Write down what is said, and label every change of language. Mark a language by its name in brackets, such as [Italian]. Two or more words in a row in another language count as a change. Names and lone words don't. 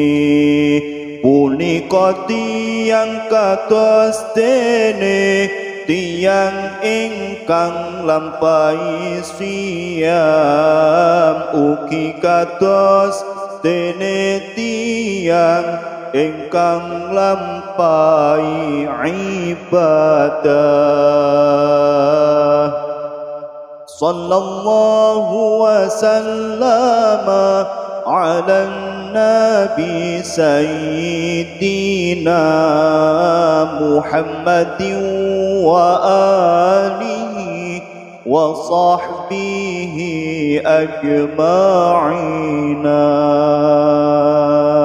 [Javanese] punika tiyang kados dene tiyang ingkang lampahi siyam ugi kados dene tiyang ingkang lampahi ibadah. [Arabic] صلى الله وسلم على نبي سيدنا محمد وآله وصحبه أجمعين.